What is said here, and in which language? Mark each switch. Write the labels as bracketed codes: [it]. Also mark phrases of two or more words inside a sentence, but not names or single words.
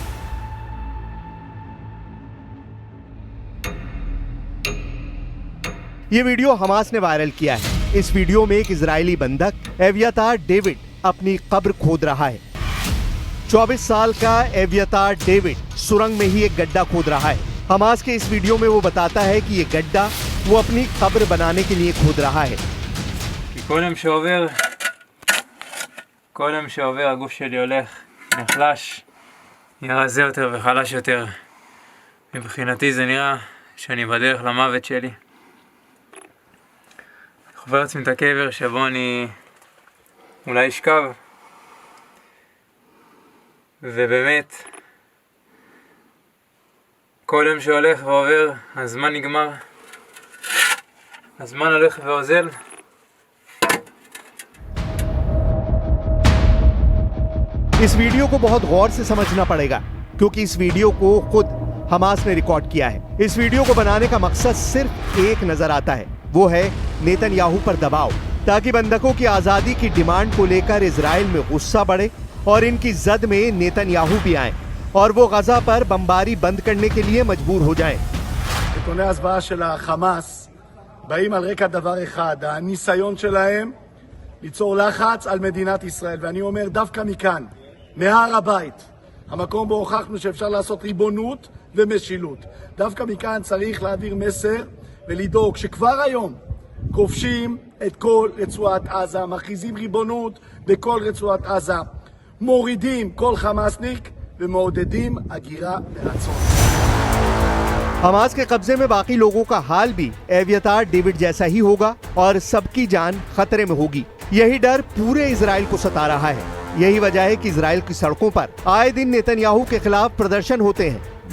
[hi] ये वीडियो हमास ने वायरल किया है। इस वीडियो में एक इजरायली बंधक एवियातार डेविड अपनी कब्र खोद रहा है। 24 साल का एवियातार डेविड सुरंग में ही एक गड्ढा खोद रहा है। हमास के इस वीडियो में वो बताता है कि ये गड्ढा वो अपनी कब्र बनाने के लिए खोद रहा है। [he] כל יום שעובר הגוף שלי הולך, נחלש, נראה זה יותר וחלש יותר. מבחינתי זה נראה שאני בדרך למוות שלי. חובר לעצמי את הקבר שבו אני אולי אשכב. ובאמת, כל יום שהולך ועובר, הזמן נגמר. הזמן הולך ואוזל. [hi] इस वीडियो को बहुत गौर से समझना पड़ेगा, क्योंकि इस वीडियो को खुद हमास ने रिकॉर्ड किया है। इस वीडियो को बनाने का मकसद सिर्फ एक नजर आता है, वो है नेतन्याहू पर दबाव, ताकि बंधकों की आजादी की डिमांड को लेकर इजराइल में गुस्सा बढ़े और इनकी जद में नेतन्याहू भी आए और वो गजा पर बमबारी बंद करने के लिए मजबूर हो जाएं। [he] נתוני ההסברה של החמאס באים על רקע דבר אחד, הניסיון שלהם ליצור לחץ על מדינת ישראל. ואני אומר דווקא מכאן, מהר הבית, המקום בו הוכחנו שאפשר לעשות ריבונות ומשילות. דווקא מכאן צריך להעביר מסר ולדאוג שכבר היום כובשים את כל רצועת עזה, מכריזים ריבונות בכל רצועת עזה, מורידים כל חמאסניק ומעודדים הגירה מרצון. [hi] हमास के कब्जे में बाकी लोगों का हाल भी एवियातार डेविड जैसा ही होगा और सबकी जान खतरे में होगी। यही डर पूरे इजराइल को सता रहा है। यही वजह है कि इजराइल की सड़कों पर आए दिन नेतन्याहू के खिलाफ प्रदर्शन होते हैं।